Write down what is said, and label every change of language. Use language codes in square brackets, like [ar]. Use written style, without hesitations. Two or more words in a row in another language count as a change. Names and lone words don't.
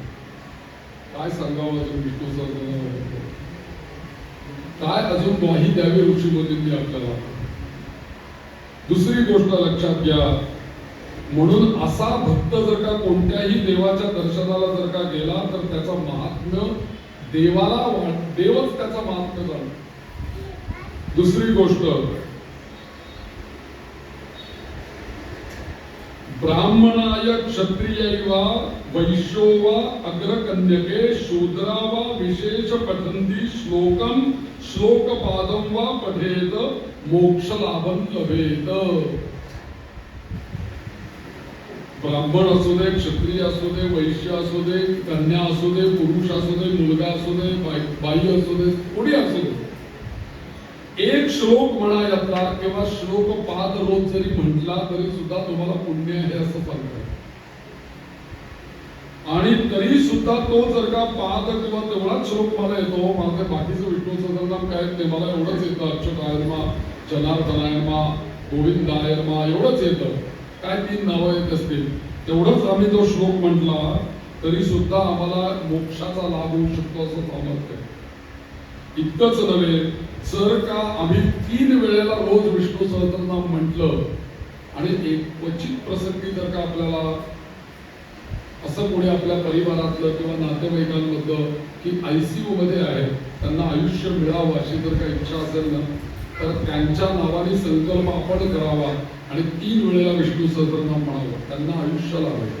[mr] काय सांगावं अजून विष्णू सहस्रनाम, काय अजून ग्वाही द्यावी ऋषीमुनींनी आपल्याला. दुसरी गोष्ट लक्षात घ्या, म्हणून असा भक्त जर का कोणत्याही देवाच्या दर्शनाला जर का गेला तर त्याचा महात्म्य देवाला देवच त्याचा महात्म्य जाणतो. दुसरी गोष्ट, [sa] ब्राह्मणाय क्षत्रिय वा वैश्यो वा अग्रकन्यके शूद्रा वा विशेष पठन्ति श्लोकम श्लोकपादम वा पठेत मोक्ष लाभं लभेत. [mr] ब्राह्मण असू दे, क्षत्रिय असू दे, वैश्य असू दे, कन्या असू दे, पुरुष असू दे, मुलगा असू दे, बाई असू दे, कोणी असू दे, एक श्लोक म्हणा यातला किंवा श्लोक 5 रोज जरी म्हटला तरी सुद्धा तुम्हाला पुण्य आहे असं सांगतात. आणि तरी सुद्धा तो जर का 5 किंवा तेवढाच श्लोक मला येतो, माझे बाकीचं विष्णू सहस्रनाम काय ते मला एवढंच येतं, [sa] अच्युताय नमः, जनार्दनाय नमः, गोविंदाय नमः एवढंच येतं. [mr] काय 3 नावं येत असतील तेवढंच आम्ही तो श्लोक म्हटला तरी सुद्धा आम्हाला मोक्षाचा लाभ होऊ शकतो असं सामर्थ्य आहे. इतकंच नव्हे, जर का आम्ही 3 वेळेला रोज विष्णू सहस्रनाम म्हटलं आणि एक क्वचित प्रसंगी जर का आपल्याला असं कोणी आपल्या परिवारातलं किंवा नातेवाईकांमधलं की ICU मध्ये आहे, त्यांना आयुष्य मिळावं अशी जर काही इच्छा असेल ना, तर त्यांच्या नावाने संकल्प आपण करावा आणि 3 वेळेला विष्णू सहस्रनाम म्हणावं, त्यांना आयुष्य लाभावं.